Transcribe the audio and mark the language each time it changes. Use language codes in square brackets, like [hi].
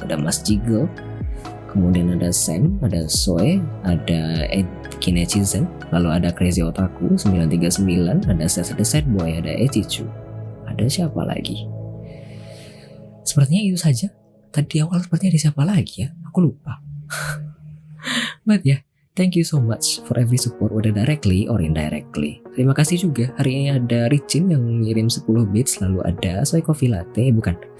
[id] Ada Mas Jiggle, kemudian ada Sam, ada Soe, ada Kinechizen, lalu ada Crazy Otaku 939, ada Sad Boy, ada Echichu, ada siapa lagi? Sepertinya itu saja. Tadi awal sepertinya ada siapa lagi ya? Aku lupa. [en] But yeah, thank you so much for every support, whether directly or indirectly. [id] Terima kasih juga. Hari ini ada Ricin yang ngirim 10 bits, lalu ada Soy Coffee Latte, bukan.